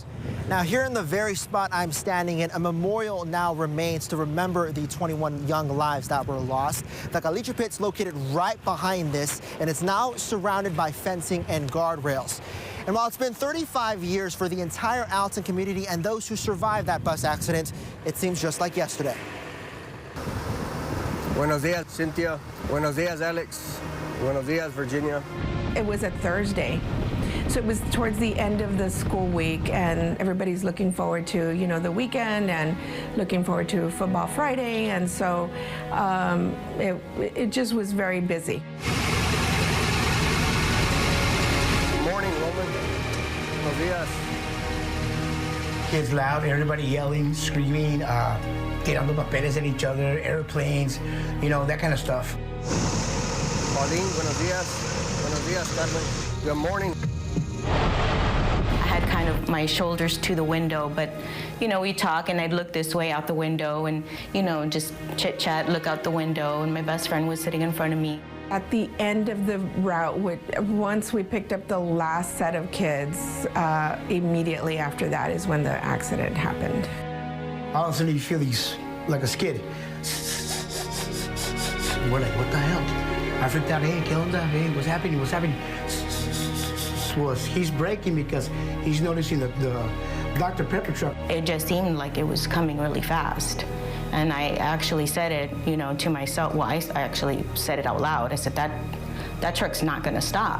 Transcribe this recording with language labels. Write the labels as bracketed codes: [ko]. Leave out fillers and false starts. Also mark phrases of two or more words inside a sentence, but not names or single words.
[en] Now, here in the very spot I'm standing in, a memorial now remains to remember the 21 young lives that were lost. The caliche pit's located right behind this, and it's now surrounded by fencing and guardrails. And while it's been 35 years for the entire Alton community and those who survived that bus accident, it seems just like yesterday. [es] Buenos dias, Cynthia. Buenos dias, Alex. Buenos dias, Virginia. [en] It was a Thursday. So it was towards the end of the school week, and everybody's looking forward to, the weekend and looking forward to Football Friday, and so it just was very busy. Good morning, Roman. [es] Buenos dias. [en] Kids loud, everybody yelling, screaming, [es] tirando papeles [en] at each other, airplanes, that kind of stuff. [es] Pauline, buenos dias. Buenos dias, Carmen. [en] Good morning. I had kind of my shoulders to the window, but, we talk and I'd look this way out the window and, just chit-chat, look out the window, and my best friend was sitting in front of me. At the end of the route, once we picked up the last set of kids, immediately after that is when the accident happened. All of a sudden you feel these, like a skid. We're like, what the hell? I freaked out, [es] hey, ¿qué onda? [en] Hey, what's happening? What's happening? He's braking because he's noticing the Dr. Pepper truck. It just seemed like it was coming really fast. And I actually said it, to myself. Well, I actually said it out loud. I said, that truck's not going to stop.